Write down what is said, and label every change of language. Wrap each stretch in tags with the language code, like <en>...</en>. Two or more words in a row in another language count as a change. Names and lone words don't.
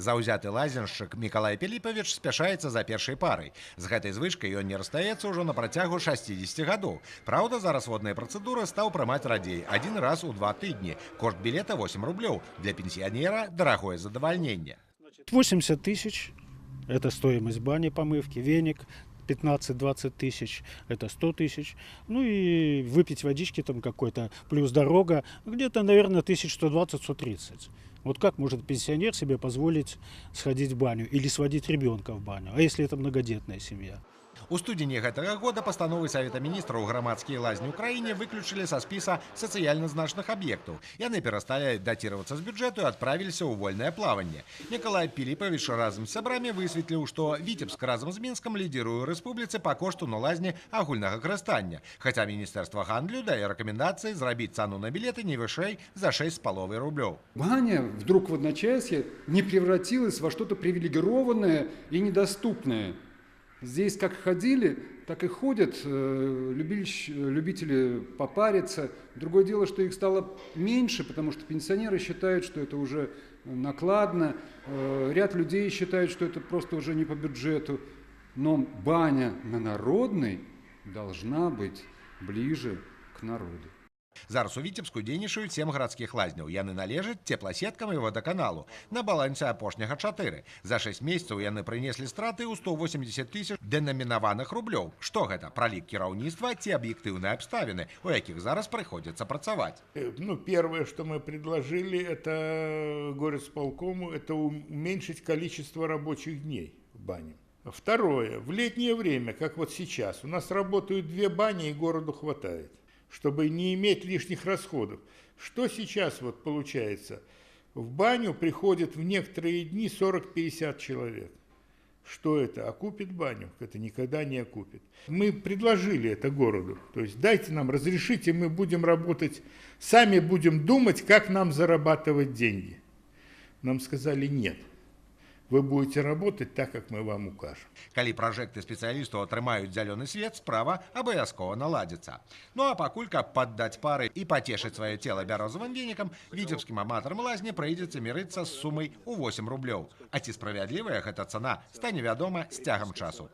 <be>Заўзяты лазеншчык Мікалай Піліпавіч спяшаецца за першай парай. З гэтай звычкай ён не расстаецца ўжо на працягу 60 гадоў. Праўда, зараз водныя працэдуры стаў прымаць радзей.</be> <ru>Один раз</ru> <be>у 2 тыдні. Кошт білета 8 рублёў. Для пенсіянера дарагое задавальненне.</be> <ru>80 тысяч – это стоимость бани, помывки, веник. 15-20 тысяч, это 100 тысяч. Ну и выпить водички там какой-то, плюс дорога, где-то, наверное, 1120-130. Вот как может пенсионер себе позволить сходить в баню или сводить ребенка в баню, а если это многодетная семья?</ru> <be>У студзені гэтага года пастановай Савета міністраў грамадскія лазні ў краіне выключылі са спіса сацыяльна значных аб'ектаў. Яны перасталі датироваться з бюджэту і адправіліся ў вольнае плаванне. Мікалай Піліпавіч разам з сябрамі высветліў, што Віцебск разам з Мінскам лідзіруе ў рэспубліцы па кошту на лазні агульнага карыстання. Хаця Міністэрства гандлю дае рэкамендацыі зрабіць цану на білеты не вышэй за 6,5 рублёў.</be> <ru>Баня вдруг в одночасье не превратилась во что-то привилегированное и недоступное. Здесь как ходили, так и ходят любители попариться. Другое дело, что их стало меньше, потому что пенсионеры считают, что это уже накладно. Ряд людей считают, что это просто уже не по бюджету. Но баня на Народной должна быть ближе к народу.</ru> <be>Зараз у Віцебску дзейнічаюць 7 гарадскіх лазняў. Яны належаць цепласеткам і вадаканалу. На балансе апошняга 4. За 6 месяцаў яны прынеслі страты ў 180 тысяч дэнамінаваных рублёў. Што гэта? Пралік кіраўніцтва ці аб'ектыўныя абставіны, у якіх зараз прыходзіцца працаваць?</be> <ru>Первое, что мы предложили, это горисполкому, это уменьшить количество рабочих дней в бане. Второе, в летнее время, как вот сейчас, у нас работают 2 бани и городу хватает, чтобы не иметь лишних расходов. Что сейчас вот получается? В баню приходит в некоторые дни 40-50 человек. Что это? Окупит баню? Это никогда не окупит. Мы предложили это городу. То есть дайте нам, разрешите, мы будем работать, сами будем думать, как нам зарабатывать деньги. Нам сказали нет. Вы будете работать так, как мы вам укажем.</ru> <be>Калі пражэкты спецыялістаў атрымаюць зялёны свет, справа абавязкова наладзіцца. Ну а пакуль, каб паддаць пары і пацешыць сваё цела бярозавым венікам, віцебскім аматарам лазні прыйдзецца мірыцца з сумай у 8 рублёў. А ці справядлівая гэта цана, стане вядома з цягам часу.</be>